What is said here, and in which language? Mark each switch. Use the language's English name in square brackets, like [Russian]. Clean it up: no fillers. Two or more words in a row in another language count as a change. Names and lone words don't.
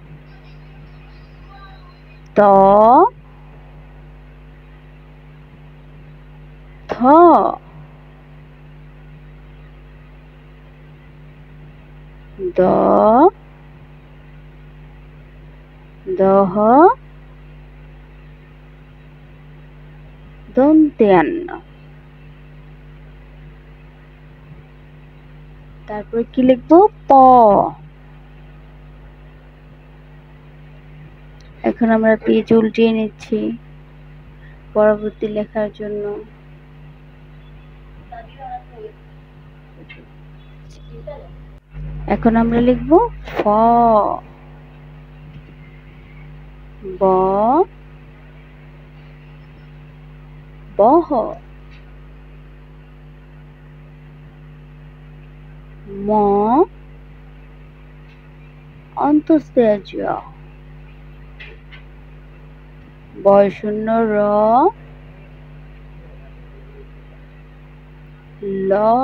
[Bangla] ত, থ, দ, দহ, দন্ত্যান্ন। তারপর কি লিখবো, প। এখন আমরা পেজ উল্টিয়ে নিচ্ছি পরবর্তী লেখার জন্য। এখন আমরা লিখব ফ, ব, বহ, ম, অন্তঃস্থ জ, বয়শূন্য র, ল,